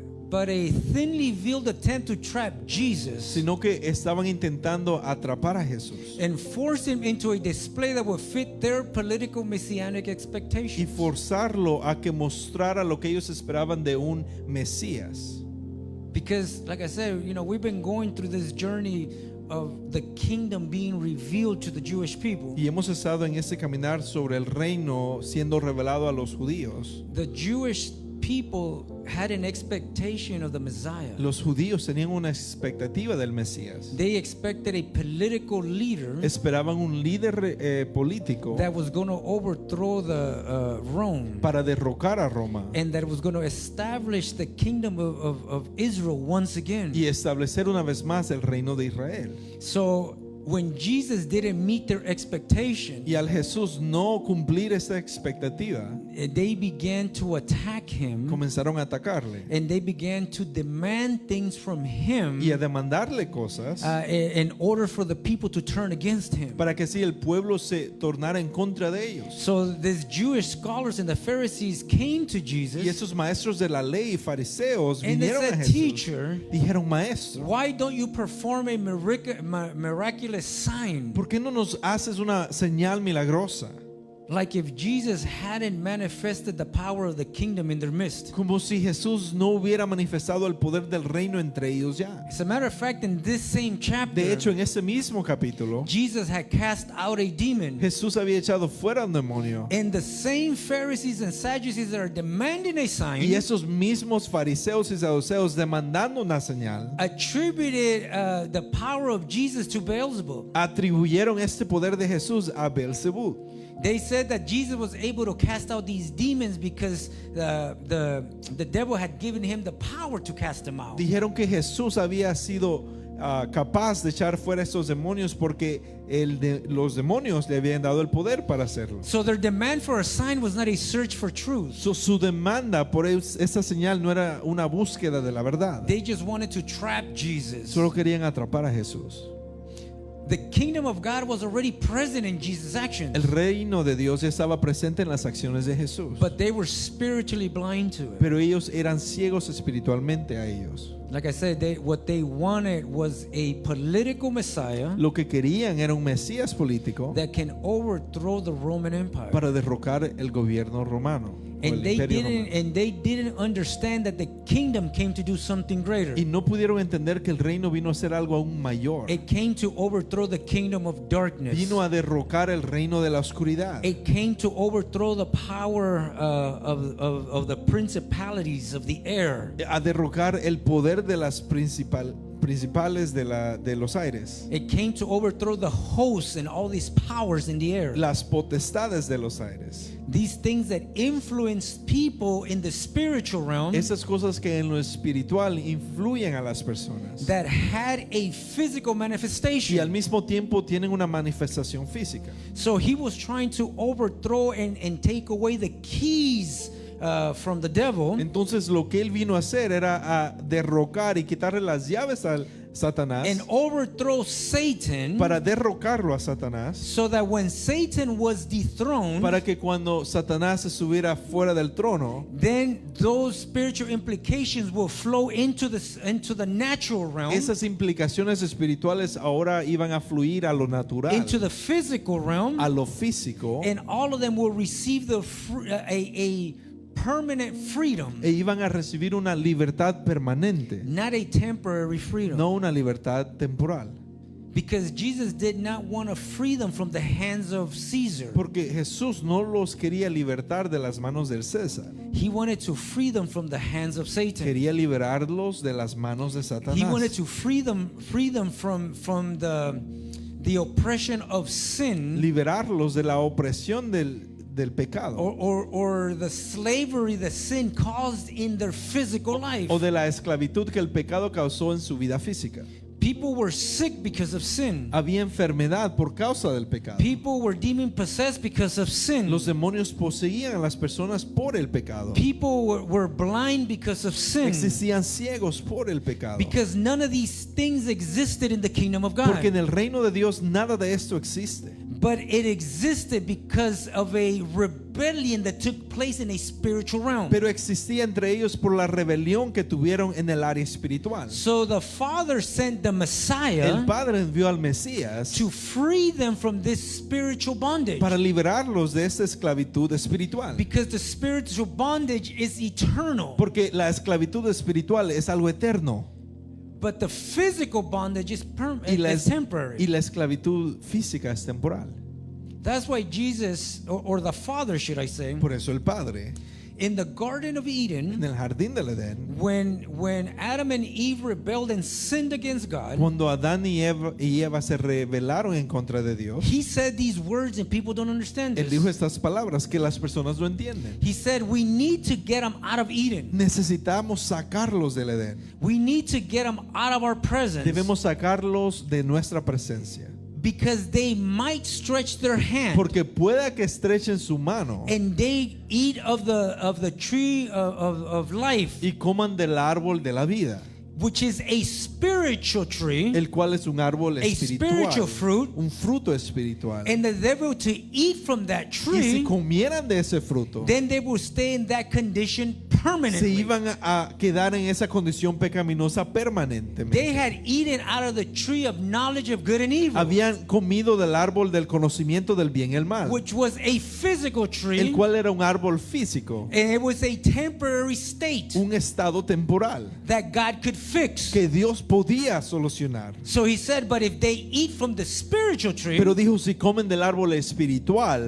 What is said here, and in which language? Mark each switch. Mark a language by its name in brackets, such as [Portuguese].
[English] but a thinly veiled attempt to trap Jesus [Spanish] sino que estaban intentando atrapar a Jesús [English] and force him into a display that would fit their political messianic [Spanish] y [English] expectations. [Spanish] forzarlo a que mostrara lo que ellos esperaban de un Mesías. [English] Because, like I said, you know, we've been going through this journey of the kingdom being revealed to the Jewish people. [Spanish] Y hemos estado en ese caminar sobre el reino siendo revelado a los judíos. [English] The Jewish people had an expectation of the Messiah. [Spanish] Los judíos tenían una expectativa del Mesías. [English] They expected a political leader [Spanish] Esperaban un líder político [English] that was going to overthrow the Rome, [Spanish] para derrocar a Roma [English] and that was going to establish the kingdom of Israel once again. [Spanish] y establecer una vez más el reino de Israel. [English] So when Jesus didn't meet their expectation, [Spanish] Y al Jesús no cumplir esa expectativa, [English] they began to attack him, [Spanish] comenzaron a atacarle [English] and they began to demand things from him [Spanish] y a demandarle cosas [English] in order for the people to turn against him. [Spanish] para que así el pueblo se tornara en contra de ellos. [English] So these Jewish scholars and the Pharisees came to [Spanish] Y [English] Jesus, [Spanish] esos maestros de la ley y fariseos [English] and they [Spanish] vinieron a [English] said, [Spanish] Jesús. [English] "Teacher, [Spanish] Dijeron, maestro, [English] why don't you perform a miraculous sign?" [Spanish] ¿por qué no nos haces una señal milagrosa? [English] Like if Jesus hadn't manifested the power of the kingdom in their midst. [Spanish] Como si Jesús no hubiera manifestado el poder del reino entre ellos ya. [English] As a matter of fact, in this same chapter, [Spanish] De hecho, en ese mismo capítulo, [English] Jesus had cast out a demon. [Spanish] Jesús había echado fuera un demonio. [English] And the same Pharisees and Sadducees that are demanding a sign [Spanish] Y esos mismos fariseos y saduceos demandando una señal, [English] attributed the power of Jesus to Beelzebub. [Spanish] atribuyeron este poder de Jesús a Beelzebú. [English] They said that Jesus was able to cast out these demons because the devil had given him the power to cast them out. [Spanish] Dijeron que Jesús había sido capaz de echar fuera estos demonios porque los demonios le habían dado el poder para hacerlo. [English] So their demand for a sign was not a search for truth. [Spanish] Su demanda por esa señal no era una búsqueda de la verdad. [English] They just wanted to trap Jesus. [Spanish] Solo querían atrapar a Jesús. [English] The kingdom of God was already present in Jesus' actions, [Spanish] El reino de Dios ya estaba presente en las acciones de Jesús. [English] but they were spiritually blind to it. [Spanish] Pero ellos eran ciegos espiritualmente a ellos. [English] Like I said, what they wanted was a political Messiah [Spanish] Lo que querían era un Mesías político [English] that can overthrow the Roman Empire. [Spanish] para derrocar el gobierno romano. O el [English] And they [Spanish] imperio [English] didn't [Spanish] romano. [English] and they didn't understand that the kingdom came to do something greater. [Spanish] Y no pudieron entender que el reino vino a ser algo aún mayor. [English] It came to overthrow the kingdom of darkness. [Spanish] Vino a derrocar el reino de la oscuridad. [English] It came to overthrow the power of the principalities of the air. [Spanish] A derrocar el poder de las principales de los aires. [English] It came to overthrow the hosts and all these powers in the air. [Spanish] Las potestades de los aires. [English] These things that influence people in the spiritual realm [Spanish] Esas cosas que en lo espiritual influyen a las personas. [English] that had a physical [Spanish] Y al [English] manifestation. [Spanish] mismo tiempo tienen una manifestación física. [English] So he was trying to overthrow and take away the keys from the devil [Spanish] Entonces lo que él vino a hacer era a derrocar y quitarle las llaves al Satanás [English] and overthrow Satan, [Spanish] para derrocarlo a Satanás, [English] so that when Satan was dethroned, [Spanish] para que cuando Satanás estuviera fuera del trono, [English] then those spiritual implications will flow into the natural realm, [Spanish] esas implicaciones espirituales ahora iban a fluir a lo natural, [English] into the physical realm, [Spanish] a lo físico, [English] and all of them will receive a permanent freedom, [Spanish] e iban a recibir una libertad permanente, [English] not a temporary freedom. [Spanish] no una libertad temporal. [English] Because Jesus did not want to free them from the hands of Caesar. [Spanish] Porque Jesús no los quería libertar de las manos del César, [English] He wanted to free them from the hands of Satan. [Spanish] quería liberarlos de las manos de [English] He wanted [Spanish] Satanás, [English] to free them from the oppression of sin, [Spanish] liberarlos de la opresión del pecado [English] or the slavery that sin caused in their physical life. [Spanish] o de la esclavitud que el pecado causó en su vida física. [English] People were sick because of sin. [Spanish] Había enfermedad por causa del pecado. [English] People were demon possessed because of sin. [Spanish] Los demonios poseían a las personas por el pecado. [English] People were blind because of sin. [Spanish] Existían ciegos por el pecado. [English] Because none of these things existed in the kingdom of [Spanish] Porque en [English] God. [Spanish] el reino de Dios nada de esto existe. [English] But it existed because of a rebellion that took place in a spiritual realm. [Spanish] Pero existía entre ellos por la rebelión que tuvieron en el área espiritual. [English] So the Father sent the [Spanish] El [English] Messiah [Spanish] Padre envió al Mesías [English] to free them from this spiritual bondage. [Spanish] para liberarlos de esta esclavitud espiritual. [English] Because the spiritual bondage is eternal. [Spanish] Porque la esclavitud espiritual es algo eterno [English] But the physical bondage is [Spanish] y [English] temporary. [Spanish] la esclavitud física es temporal. [English] That's why Jesus, or the Father, should I say, [Spanish] Por eso el Padre [English] in the Garden of [Spanish] en [English] Eden, [Spanish] el jardín del Edén, [English] when Adam and Eve rebelled and sinned against God, [Spanish] cuando Adán y Eva se rebelaron en contra de Dios, [English] he said these words and people don't understand [Spanish] él dijo [English] this. [Spanish] estas palabras que las personas no entienden. [English] He said we need to get them out of Eden. [Spanish] Necesitamos sacarlos del Edén. [English] We need to get them out of our presence [Spanish] Debemos sacarlos de nuestra presencia. [English] because they might stretch their hand [Spanish] Porque pueda que estrechen su mano [English] and they eat of the tree of life, [Spanish] y coman del árbol de la vida, [English] which is a spiritual tree, [Spanish] el cual es un árbol [English] a spiritual [Spanish] espiritual, [English] fruit, [Spanish] un fruto espiritual. [English] and that they were to eat from that [Spanish] Y si [English] tree, [Spanish] comieran de ese fruto, [English] then they will stay in that condition [Spanish] se [English] permanently. [Spanish] iban a quedar en esa condición pecaminosa [English] They [Spanish] permanentemente. [English] had eaten out of the tree of knowledge of good and evil, [Spanish] Habían comido del árbol del conocimiento del bien y el mal, [English] which was a physical [Spanish] el [English] tree, [Spanish] cual era un árbol físico, [English] and it was a temporary state [Spanish] un estado temporal [English] that God could fix. [Spanish] que Dios podía solucionar. [English] So he said, but if they eat from the spiritual tree, [Spanish] Pero dijo, si comen del árbol espiritual